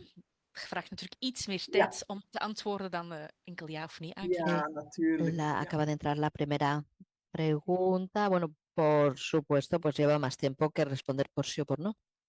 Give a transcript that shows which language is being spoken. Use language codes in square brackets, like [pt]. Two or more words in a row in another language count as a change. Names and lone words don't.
[nl] Het vraagt natuurlijk iets meer Ja. tijd om te antwoorden dan enkel ja of nee Ja, aanklikken. natuurlijk. Ja. [es] Acaba de entrar la primera pregunta. Bueno, por supuesto, pues lleva más tiempo que responder por sí o por no.